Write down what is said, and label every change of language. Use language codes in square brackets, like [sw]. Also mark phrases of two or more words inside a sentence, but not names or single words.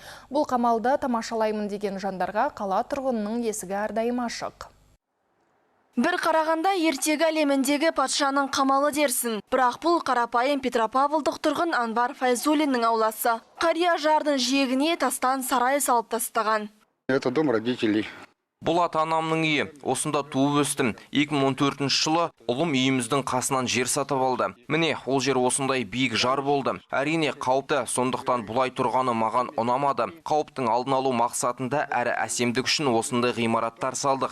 [kk] Бұл қамалды тамашалаймын деген жандарға қала тұрғынының есігі әрдайым ашық. Бір қарағанда ертегі әлеміндегі патшаның қамалы дерсін. Бірақ бұл қарапайым Петропавлдық тұрғын Анвар Файзулиннің ауласы. Қария жардың жиегіне тастан сарай салып тастаған. [ru] Это дом родителей. [kk] Бұл ата-анамның үйі. Осында туып өстім. 2014 жылы ұлым үйіміздің қасынан жер сатып алды. Міне, ол жер осындай биік жар болды. Әрине қауіпті, сондықтан бұлай тұрғаны маған ұнамады. Қауіптің алдын алу мақсатында әрі әсемдік үшін осындай ғимараттар салдық.